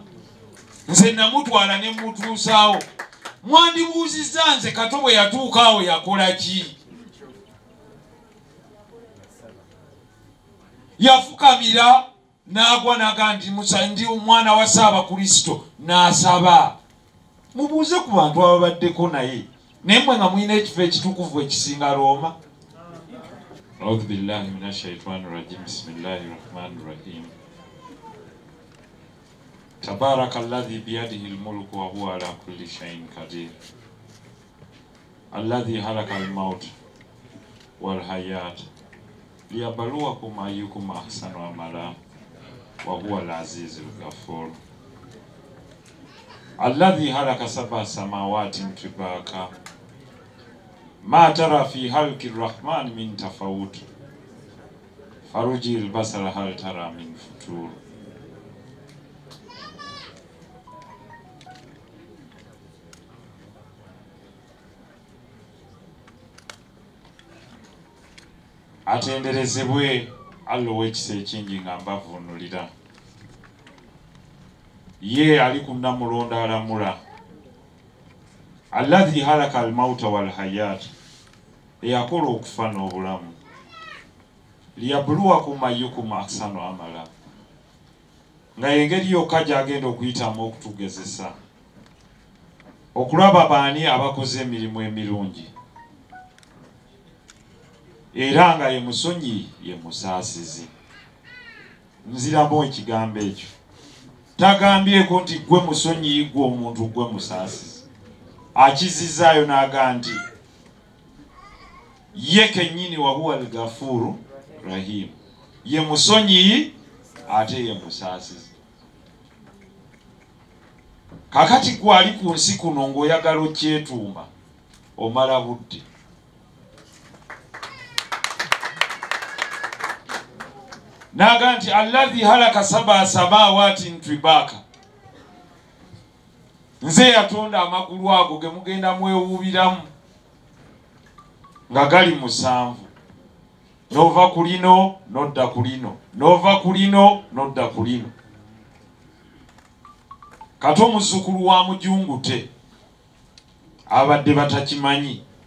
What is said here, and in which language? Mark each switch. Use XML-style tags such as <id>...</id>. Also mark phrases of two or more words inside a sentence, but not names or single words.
<lg>Nze namutwala ne mutuusaawo. Mwandibuuzizza nze Kato bwe yatuuka awo yakola ki? Yafukamira n'agwa n'aga nti ndi omwana wa Ssaabakristo n'asaba. Mubuuze ku bantu ababaddeko naye. Naye mmwe nga mulina ekifo ekitukuvu ekisinga Roma.</lg> <ar>أعوذ بالله من الشيطان الرجيم. بسم الله الرحمن الرحيم. تبارك الذي بيده الملك وهو على كل شيء قدير. الذي خلق الموت والحياة ليبلوكم أيكم أحسن عملا وهو العزيز الغفور. الذي خلق سبع سماوات طباقا ما ترى في خلق الرحمن من تفاوت فارجع البصر هل ترى من فطور.</ar> <lg>Atenderezebwe Allah w'ekisa ekingi nga mbavunulira. Ye ali ku Nnamulonda alamula.</lg> <ar>الذي خلق الموت والحياة.</ar> <lg>Eyakola okufa n'obulamu.</lg> <ar>ليبلوكم أيكم أحسن عملا.</ar> <lg>Nga engeri yokka gy'agenda okuyitamu okutugezesa. Okulaba baani abakoze emirimu emirungi. Era nga ye musonyi ye musaasizi. Nziramu ekigambo ekyo. Tagambyeko nti gwe musonyi gwe omuntu gwe musaasizi. Akizizaayo n'aga nti ye kennyini</lg> <ar>وهو الغفور الرحيم.</ar> <lg>Ye musonyi ate ye musaasizi. Kakati gwe ali ku nsi kuno ng'oyagala okyetuuma omala budde. Naga nti</lg> <ar>الذي خلق سبع سماوات طباقا.</ar> <lg>Nze yatonda amagulu ago ge mugenda mwewuubiramu nga gali 7. Nova kulino nodda kulino. Nova kulino nodda kulino. Kato muzzukulu wa Mujungute abadde batakimanyi.</lg>